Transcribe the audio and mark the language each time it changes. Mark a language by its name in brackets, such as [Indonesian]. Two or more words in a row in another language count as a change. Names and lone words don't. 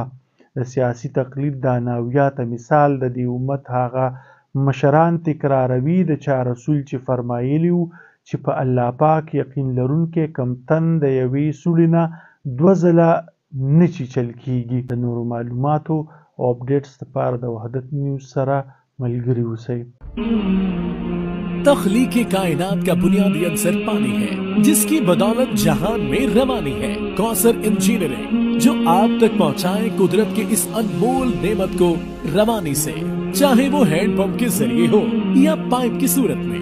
[Pashto] د سیاسي تقلید دا ناویاته مثال د دې امت هغه مشران تکراروي د چا رسول چې فرمایلی و چې په الله پاک یقین لرونکی کم تن د یوې سولې نه 2 ځله نه چیچل کیږي. د نورو معلوماتو او اپډیټس لپاره د وحدت نیوز سره ملګري اوسئ. [Urdu] تخلیق کائنات کا بنیادی عنصر پانی ہے جس کی بدولت جہان میں روانی ہے. کوثر انجینئرنگ جو آپ تک پہنچائے قدرت کے اس انمول نعمت کو روانی سے، چاہے وہ ہینڈپمپ کے ذریعے ہو یا پائپ کی صورت میں.